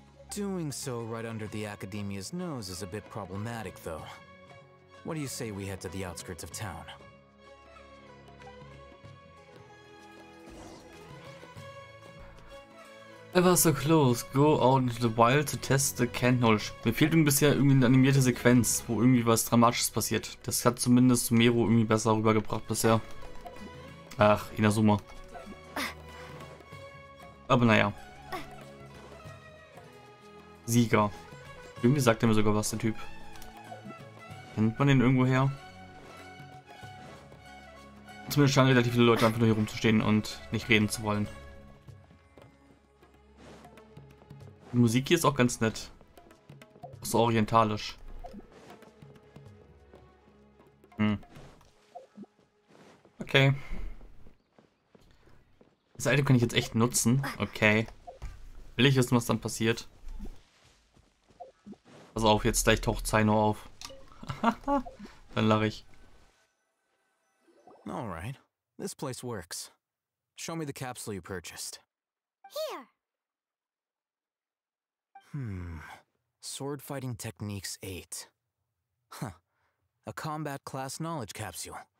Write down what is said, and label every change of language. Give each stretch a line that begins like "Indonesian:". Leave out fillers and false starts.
English: Doing so right under the Academia's nose is a bit problematic, though. What do you say we head to the outskirts of town? Ever so close. Go out into the wild to test the Canned Knowledge.
German: Mir fehlt bisher irgendwie eine animierte Sequenz, wo irgendwie was Dramatisches passiert. Das hat zumindest Mero irgendwie besser rübergebracht bisher. Ach, Inazuma. Aber naja. Sieger. Irgendwie sagt er mir sogar was, der Typ. Kennt man den irgendwo her? Zumindest scheinen relativ viele Leute einfach nur hier rumzustehen und nicht reden zu wollen. Die Musik hier ist auch ganz nett. Auch so orientalisch. Okay. Das Item kann ich jetzt echt nutzen. Okay. Will ich wissen, was dann passiert? Pass auf, jetzt gleich taucht Zaino auf. Dann lache ich.
English: Alright, this place works. Show me the capsule you purchased. Here. Sword Fighting Techniques 8. Huh. A combat class knowledge capsule.